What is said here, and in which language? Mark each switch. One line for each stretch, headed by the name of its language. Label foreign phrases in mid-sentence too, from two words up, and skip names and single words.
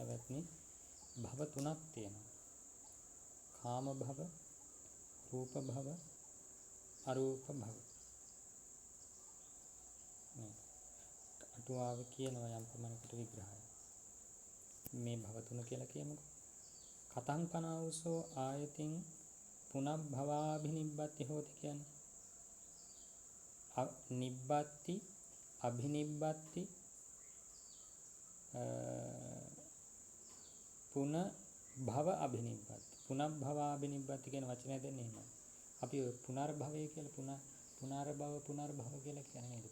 Sinhala: පැත්නි භව තුනක් තියෙනවා. කාම භව, රූප භව, අරූප භව. අටුවාව කියනවා යම් ප්‍රමාණයකට විග්‍රහය. මේ භව තුන කියලා කියමුකෝ.
Pali: කතං පනාවසෝ ආයතින් පුනබ්භවාභිනිබ්බති හෝති කියන්නේ. නිබ්බති, අභිනිබ්බති, පුන භව අභිනිබ්බති.
Sinhala: පුනබ්භවාභිනිබ්බති කියන වචනය දෙන්නේ එහෙමයි. අපි පුනර්භවය කියලා පුනර්භව කියලා කියන්නේ නේද?